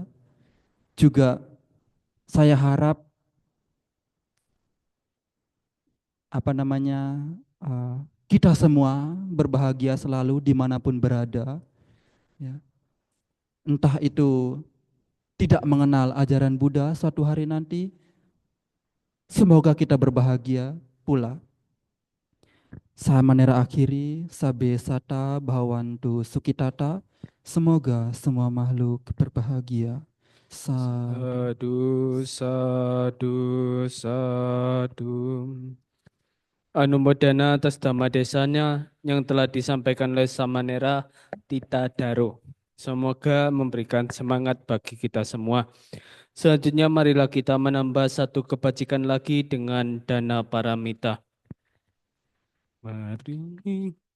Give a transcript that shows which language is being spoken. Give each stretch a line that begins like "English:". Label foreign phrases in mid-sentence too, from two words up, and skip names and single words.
Indonesian: Juga saya harap uh, kita semua berbahagia selalu dimanapun berada. Ya. Entah itu tidak mengenal ajaran Buddha suatu hari nanti, semoga kita berbahagia pula. Samanera akhiri,
Pali: sabe sata bhavantu sukitata.
Indonesian: Semoga semua makhluk berbahagia.
Pali: Sadu. Sadu, sadu, sadu.
Indonesian: Anumodana atas dhamma desanya yang telah disampaikan oleh Samanera Tita Daro. Semoga memberikan semangat bagi kita semua. Selanjutnya marilah kita menambah satu kebajikan lagi dengan dana paramita. Mari.